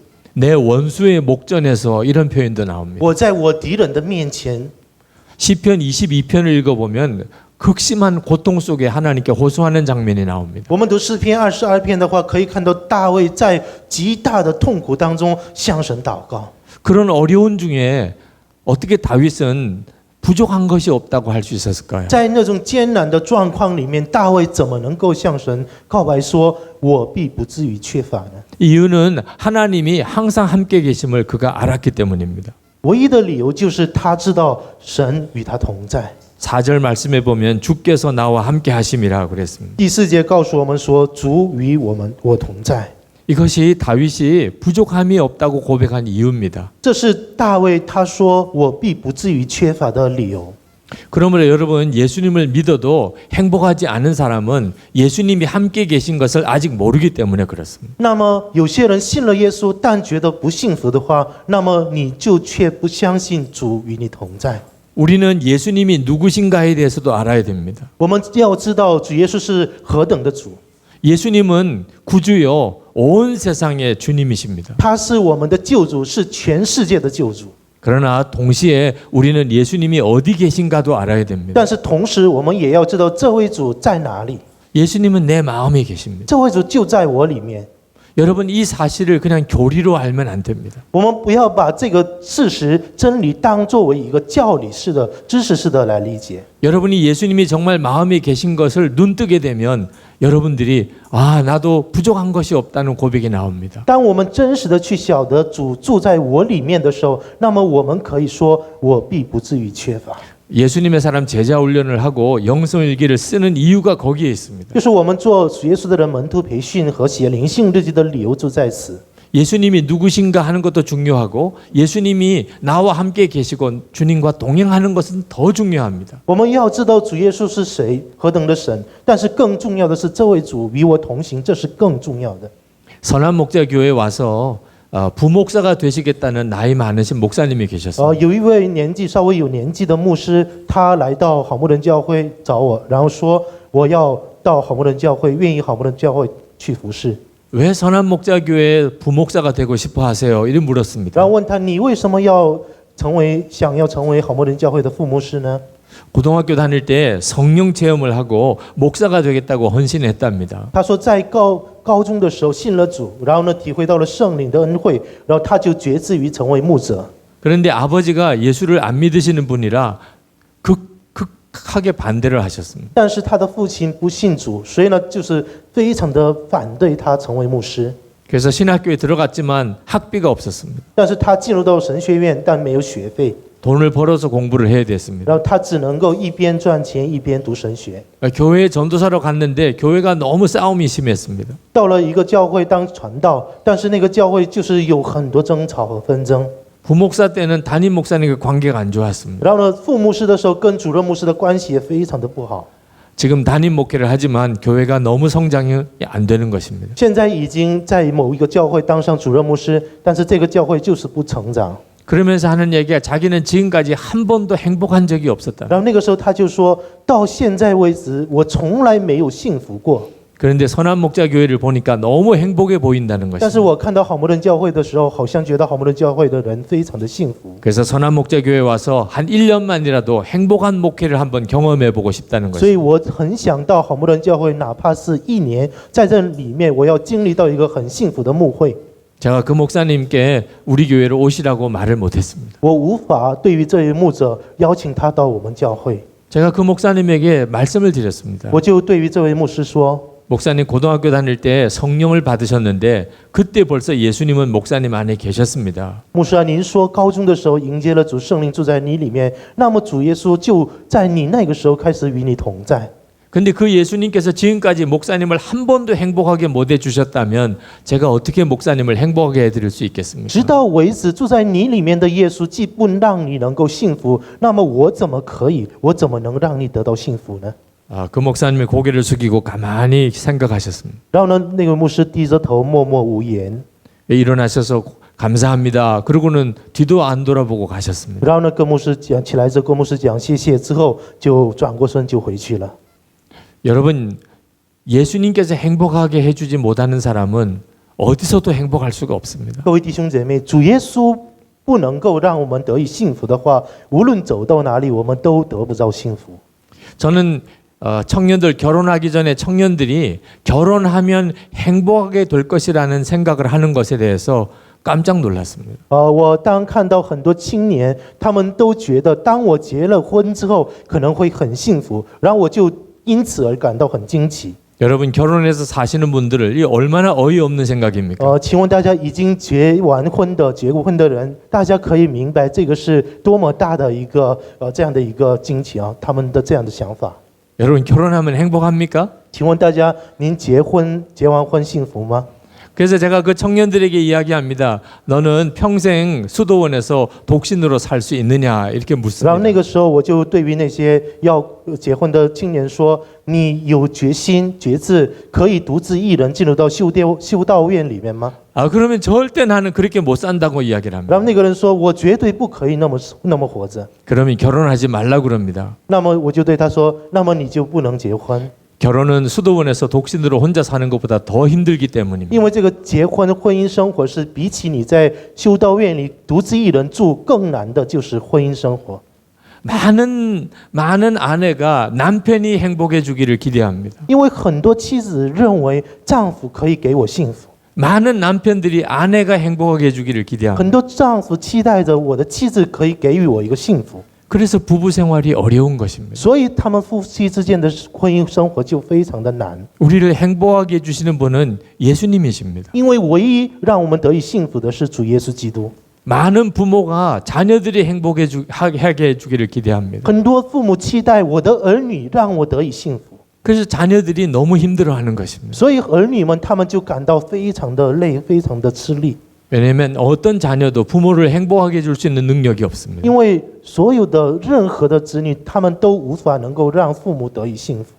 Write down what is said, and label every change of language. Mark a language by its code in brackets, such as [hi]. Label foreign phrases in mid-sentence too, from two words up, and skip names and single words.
[ko] 내 원수의 목전에서 이런 표현도 나옵니다. [zh] 我在我敌人的面前。 [ko] 시편 22편을 읽어보면 극심한 고통 속에 하나님께 호소하는 장면이 나옵니다. [zh] 我们读诗篇22篇的话，可以看到大卫在极大的痛苦当中向神祷告。 [ko] 그런 어려운 중에 어떻게 다윗은 부족한 것이 없다고 할 수 있었을까요? [zh] 在那种艰难的状况里面，大卫怎么能够向神告白说：“我必不至于缺乏呢？” [ko] 이유는 하나님이 항상 함께 계심을 그가 알았기 때문입니다. [zh] 唯一的理由就是他知道神与他同在。 [ko] 4절 말씀에 보면 주께서 나와 함께 하심이라 그랬습니다. [zh] 第4节告诉我们说：“主与我同在。” [ko] 이것이 다윗이 부족함이 없다고 고백한 이유입니다. [zh] 这是大卫他说：“我必不至于缺乏”的理由。 [ko] 그러므로 여러분 예수님을 믿어도 행복하지 않은 사람은 예수님이 함께 계신 것을 아직 모르기 때문에 그렇습니다. [zh] 那么有些人信了耶稣，但觉得不幸福的话，那么你就却不相信主与你同在。 [ko] 우리는 예수님이 누구신가에 대해서도 알아야 됩니다. [zh] 我们要知道主耶稣是何等的主， [ko] 예수님은 구주요 온 세상의 주님이십니다. [zh] 他是我们的救主，是全世界的救主。 [ko] 그러나 동시에 우리는 예수님이 어디 계신가도 알아야 됩니다. [zh] 但是同时，我们也要知道这位主在哪里。 [ko] 예수님은 내 마음에 계십니다. [zh] 这位主就在我里面。 [ko] 여러분 이 사실을 그냥 교리로 알면 안 됩니다. [zh] 我们不要把这个事实、真理当作为一个教理式的、知识式的来理解。 [ko] 여러분이 예수님이 정말 마음에 계신 것을 눈뜨게 되면 여러분들이 아 나도 부족한 것이 없다는 고백이 나옵니다. [zh] 当我们真实的去晓得主住在我里面的时候，那么我们可以说，我必不至于缺乏。 [ko] 예수님의 사람 제자 훈련을 하고 영성일기를 쓰는 이유가 거기에 있습니다. [zh] 就是我们做主耶稣的人门徒培训和写灵性日记的理由就在此。 [ko] 예수님이 누구신가 하는 것도 중요하고 예수님이 나와 함께 계시고 주님과 동행하는 것은 더 중요합니다. [zh] 我们要知道主耶稣是谁，何等的神，但是更重要的是这位主与我同行，这是更重要的。 [ko] 선한 목자 교회에 와서 부목사가 되시겠다는 나이 많으신 목사님이 계셨습니다. [zh] 有一位稍微有年纪的牧师，他来到好牧人教会找我，然后说我要到好牧人教会，愿意好牧人教会去服侍。 [ko] 왜 선한 목자 교회 부목사가 되고 싶어 하세요? 이렇게 물었습니다. [zh] 然后问他你为什么想要成为好牧人教会的副牧师呢？ [ko] 고등학교 다닐 때 성령 체험을 하고 목사가 되겠다고 헌신했답니다. [zh] 他说在高中的时候信了主，然后呢体会到了圣灵的恩惠，然后他就决志于成为牧者。 [ko] 그런데 아버지가 예수를 안 믿으시는 분이라 극하게 반대를 하셨습니다. [zh] 但是他的父亲不信主，所以呢就是非常的反对他成为牧师。 [ko] 그래서 신학교에 들어갔지만 학비가 없었습니다. [zh] 但是他进入到神学院，但没有学费， [ko] 돈을 벌어서 공부를 해야 됐습니다. [zh] 然后他只能够一边赚钱一边读神学。 [ko] 교회에 전도사로 갔는데 교회가 너무 싸움이 심했습니다. [zh] 到了一个教会当传道，但是那个教会就是有很多争吵和纷争。 [ko] 부목사 때는 담임 목사님과 관계가 안 좋았습니다. [zh] 然后呢，副牧师的时候跟主任牧师的关系也非常的不好。 [ko] 지금 담임 목회를 하지만 교회가 너무 성장이 안 되는 것입니다. [zh] 现在已经在某一个教会当上主任牧师，但是这个教会就是不成长。 [ko] 그러면서 하는 얘기가 자기는 지금까지 한 번도 행복한 적이 없었다. [zh] 然后那个时候他就说到现在为止，我从来没有幸福过。 [ko] 그런데 선한 목자 교회를 보니까 너무 행복해 보인다는 [zh] 但是 [ko] 것입니다. [zh] 我看到好牧人教会的时候，好像觉得好牧人教会的人非常的幸福。 [ko] 그래서 선한 목자 교회 와서 한 1년만이라도 행복한 목회를 한번 경험해 보고 싶다는 [zh] 所以 [ko] 것입니다. [zh] 我很想到好牧人教会，哪怕是1年，在这里面我要经历到一个很幸福的牧会。 [ko] 제가 그 목사님께 우리 교회로 오시라고 말을 못했습니다. [zh] 我无法对于这位牧者邀请他到我们教会， [ko] 제가 그 목사님에게 말씀을 드렸습니다. [zh] 我就对于这位牧师说。 [ko] 목사님 고등학교 다닐 때 성령을 받으셨는데 그때 벌써 예수님은 목사님 안에 계셨습니다. [zh] 牧师啊，您说高中的时候迎接了主，圣灵住在你里面，那么主耶稣就在你那个时候开始与你同在。 [ko] 근데 그 예수님께서 지금까지 목사님을 한 번도 행복하게 못 해주셨다면 제가 어떻게 목사님을 행복하게 해드릴 수 [zh] 直 [ko] 있겠습니까? [zh] 到为止住在你里面的耶稣既不让你能够幸福，那么我怎么能让你得到幸福呢？ [ko] 그 목사님이 고개를 숙이고 가만히 생각하셨습니다. [zh] 然后呢，那个牧师低着头默默无言， [ko] 일어나셔서 감사합니다. 그러고는 뒤도 안 돌아보고 가셨습니다. [zh] 然后呢跟牧师讲起来，跟牧师讲谢谢之后，就转过身就回去了。 [ko] 여러분 예수님께서 행복하게 해주지 못하는 사람은 어디서도 행복할 수가 없습니다. [zh] 各位弟兄姐妹，主耶稣不能够让我们得以幸福的话，无论走到哪里，我们都得不到幸福。 [ko] 저는 청년들 결혼하기 전에 청년들이 결혼하면 행복하게 될 것이라는 생각을 하는 것에 대해서 깜짝 놀랐습니다. [zh] 我当看到很多青年，他们都觉得，当我结了婚之后，可能会很幸福，然后我就因此而感到很惊奇。 [ko] 여러분 결혼해서 사시는 분들을 이 얼마나 어이없는 생각입니까? [zh] 请问大家已经结过婚的人，大家可以明白这个是多么大的一个这样的一个惊奇啊，他们的这样的想法。 [ko] 여러분 결혼하면 행복합니까? [zh] 请问大家，您结完婚幸福吗？ [ko] 그래서 제가 그 청년들에게 이야기합니다. 너는 평생 수도원에서 독신으로 살 수 있느냐 이렇게 [zh] 然后 [ko] 묻습니다. [zh] 那个时候，我就对于那些要结婚的青年说：“你有决心、决志，可以独自一人进入到修道院里面吗 [ko] 아 그러면 절대 나는 그렇게 못 산다고 이야기를 ？” [zh] 然 [ko] 합니다. [zh] 后那个人说：“我绝对不可以那么活着。 [ko] 그러면 결혼하지 말라 그럽니다. ” [zh] 那么我就对他说：“那么你就不能结婚， [ko] 결혼은 수도원에서 독신으로 혼자 사는 것보다 더 힘들기 때문입니다. [zh] 因为这个结婚婚姻生活是比起你在修道院里独自一人住更难的，就是婚姻生活。” [ko] 많은 아내가 남편이 행복해 주기를 기대합니다. [zh] 因为很多妻子认为丈夫可以给我幸福， [ko] 많은 남편들이 아내가 행복하게 해주기를 기대합니다. [zh] 很多丈夫期待着我的妻子可以给予我一个幸福， [ko] 그래서 부부 생활이 어려운 것입니다. [zh] 所以他们夫妻之间的婚姻生活就非常的难。 [ko] 우리를 행복하게 해주시는 분은 예수님이십니다. [zh] 因为唯一让我们得以幸福的是主耶稣基督。 [ko] 많은 부모가 자녀들이 하게 해주기를 기대합니다. [zh] 很多父母期待我的儿女让我得以幸福， [ko] 그래서 자녀들이 너무 힘들어하는 것입니다. [zh] 所以儿女们他们就感到非常的累，非常的吃力。 [ko] 왜냐하면 어떤 자녀도 부모를 행복하게 해줄 수 있는 능력이 없습니다. [zh] 因为所有的任何的子女，他们都无法能够让父母得以幸福，